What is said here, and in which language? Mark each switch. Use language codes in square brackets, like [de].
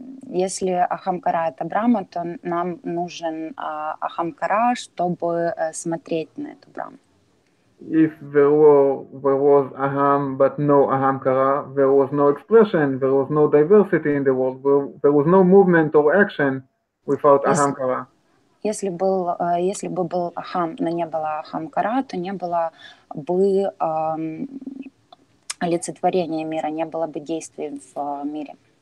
[ru] Если Ахамкара — это Брахма, то нам нужен Ахамкара, чтобы смотреть на эту Брахму. [en] If there was Aham but no Ahamkara, there was no expression, there was no diversity in the world, there was no movement or action without Ahamkara. [ru] Если бы был Ахам, но не было Ахамкара, то не было бы олицетворения мира, не было бы действий в мире.